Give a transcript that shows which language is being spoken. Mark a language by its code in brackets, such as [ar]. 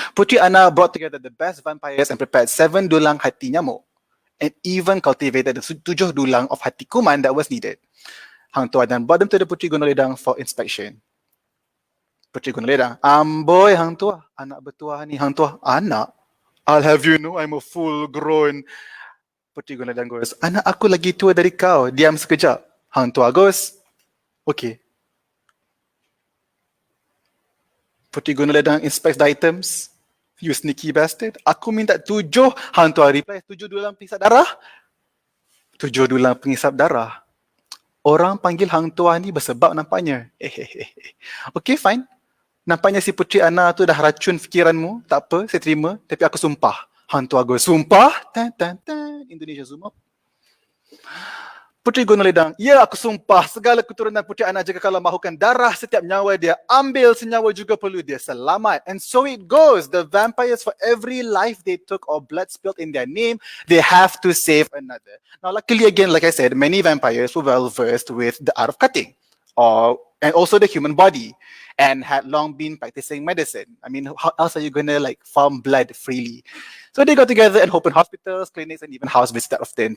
[en] Putri Ana brought together the best vampires and prepared [ms] 7 dulang hati nyamuk, [en] and even cultivated the 7 dulang of [ms] hati kuman [en] that was needed. Hang Tuah dan brought them to the Putri Gunung Ledang for inspection. Putri Gunung Ledang, [ms] amboi Hang Tuah, anak bertuah ni. [en] Hang Tuah, [ms] anak? [en] I'll have you know I'm a full-grown. Putri Gunung Ledang goes, [ms] anak aku lagi tua dari kau, diam sekejap. [en] Hang Tuah goes, okay. Putri Gunung Ledang inspects the items. You sneaky bastard. [ms] Aku minta 7. Hang Tuah reply, 7 dulang pengisap darah? 7 dulang pengisap darah. Orang panggil Hang Tuah ni bersebab nampaknya. [en] Okay, fine. [ms] Nampaknya si Putri Ana tu dah racun fikiranmu. Tak apa, saya terima. Tapi aku sumpah. [en] Hang Tuah goes, sumpah? Tan, tan, tan. Indonesia zoom up. [ms] Putri Gunung Ledang, ya aku sumpah segala keturunan Putri Ana jika kalau mahukan darah setiap nyawa dia, ambil senyawa juga perlu dia selamat. [en] And so it goes. The vampires, for every life they took or blood spilled in their name, they have to save another. Now luckily again, like I said, many vampires were well versed with the art of cutting. and also the human body, and had long been practicing medicine. I mean, how else are you gonna like farm blood freely? So they got together and opened hospitals, clinics, and even house visits that often.